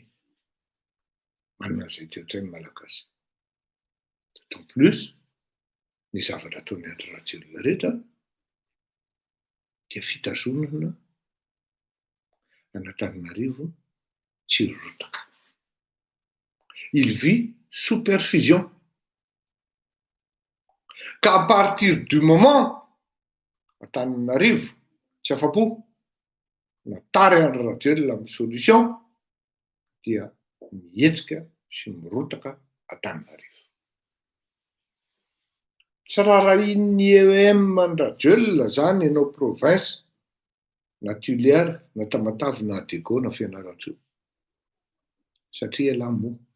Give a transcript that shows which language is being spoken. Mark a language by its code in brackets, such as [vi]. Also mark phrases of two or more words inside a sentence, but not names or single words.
[mg] Manana an'izay toe-trainy malagasy. [fr] D'autant plus [mg] ny zavatra ataon'ny Andry Rajoelina rehetra dia fitazonana Antananarivo tsy rotaka. [fr] Il vit sous perfusion. Qu'à partir du moment [mg] Antananarivo tsy afa-po natary Andry Rajoelina amin'ny solution dia mihetsika sy mirotaka Antananarivo. Tsy rarahin'ny EM Andry Rajoelina zany ianao province na Tuiliara na Tamatavy na Adego na Fianarantsoa satria ialahy moa